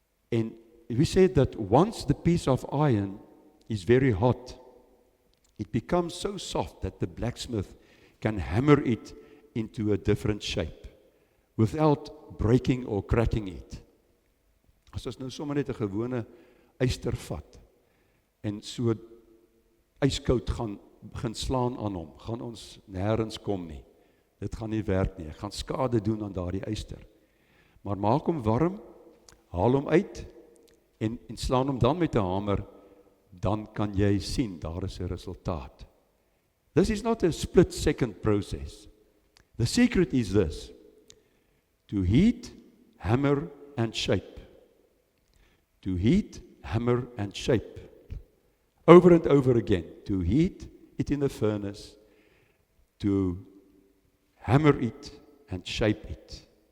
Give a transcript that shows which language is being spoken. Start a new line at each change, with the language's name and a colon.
English: And we said that once the piece of iron is very hot, it becomes so soft that the blacksmith can hammer it into a different shape without breaking or cracking it.
Afrikaans: As ons nou sommer net 'n gewone yster vat en so yskoud gaan begin slaan aan hom, gaan ons nêrens kom nie. Dit gaan nie werk nie. Ek gaan skade doen aan daardie yster. Maar maak hom warm, haal hom uit en slaan hom dan met 'n hamer, dan kan jy sien daar is 'n resultaat.
English: This is not a split second process. The secret is this: to heat, hammer and shape. To heat, hammer and shape. Over and over again. To heat it in the furnace, to hammer it and shape it.